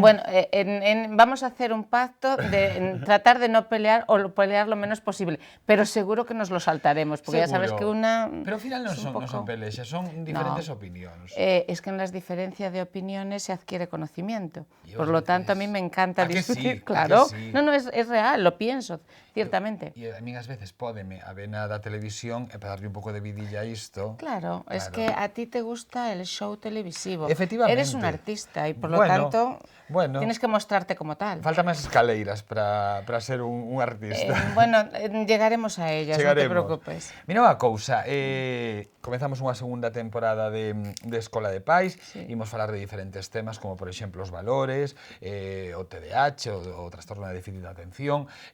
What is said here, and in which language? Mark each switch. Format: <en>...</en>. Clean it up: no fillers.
<es>Bueno, vamos a hacer un pacto de tratar de no pelear o pelear lo menos posible, pero seguro que nos lo saltaremos, porque ya sabes que una...</es> <gl>Pero ao final non son pelexas, son diferentes opinións.</gl> <es>Es que en las diferencias de opiniones se adquiere conocimiento. Por lo tanto, a mí me encanta discutir. claro, sí. No, es real, lo pienso, ciertamente.</es> <gl>E a min ás veces pódeme a vena da televisión e para darlle un pouco de vidilla a isto.</gl> <es>Claro, es que a ti te gusta el show televisivo. Efectivamente. Eres un artista y por lo tanto tienes que mostrarte como tal.</es> <gl>Faltan máis escaleiras para ser un artista.</gl> <es>Llegaremos a ellas,</es> <gl>non te preocupes. Mira unha cousa, comezamos unha segunda temporada de Escola de Pais, imos falar de diferentes temas como por exemplo os valores, o TDAH, o trastorno de déficit de atención.</gl>